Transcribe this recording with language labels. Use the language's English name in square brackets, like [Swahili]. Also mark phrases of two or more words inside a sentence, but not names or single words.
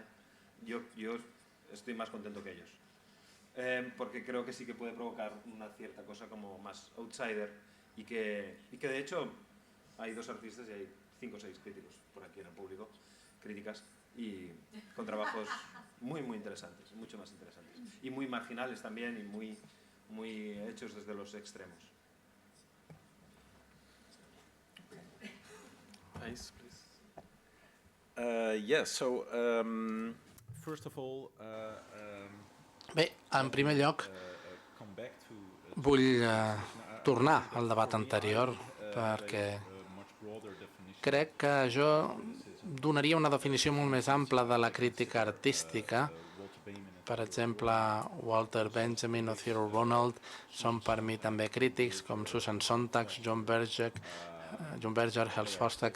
[Spanish] Yo estoy más contento que ellos, porque creo que sí que puede provocar una cierta cosa como más outsider y que de hecho hay 2 artistas y hay 5 o 6 críticos por aquí en el público, críticas, y con trabajos muy interesantes, mucho más interesantes, y muy marginales también y muy hechos desde los extremos. [English] Ice, please. Yeah, so first of all, [Catalan] Bé, en primer lloc, [English] come back to [Catalan] vull tornar al debat anterior perquè [English] much broader definition. [Catalan] crec que jo donaria una definició molt més ampla de la crítica artística. Per exemple, Walter Benjamin o Theodore Ronald són per mi també crítics, com Susan Sontag, John Berger, Hals Fostak.